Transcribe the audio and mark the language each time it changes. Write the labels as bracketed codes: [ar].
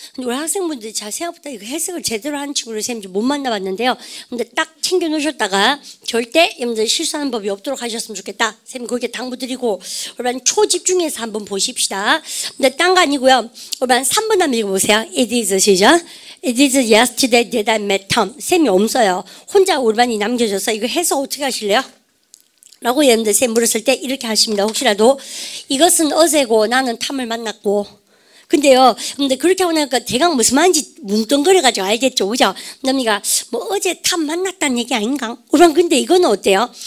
[ko] 근데 우리 학생분들이 잘 생각보다 이거 해석을 제대로 하는 친구를 쌤이 못 만나봤는데요. 근데 딱 챙겨 놓으셨다가 절대 여러분들 실수하는 법이 없도록 하셨으면 좋겠다. 쌤이 거기에 당부드리고 여러분 초집중해서 한번 보십시다. 근데 딴 거 아니고요. 여러분 3번 한번 읽어보세요. [en] It is 시작. It is yesterday that I met Tom. [ko] 쌤이 없어요. 혼자 우리반이 남겨져서 이거 해서 어떻게 하실래요? 라고 여러분들 쌤 물었을 때 이렇게 하십니다. 혹시라도 이것은 어제고 나는 탐을 만났고 근데요, 근데 그렇게 하고 나니까 대강 무슨 말인지 뭉뚱거려가지고 알겠죠, 그죠? 남이가 뭐 어제 탑 만났다는 얘기 아닌가? 그럼 근데 이거는 어때요?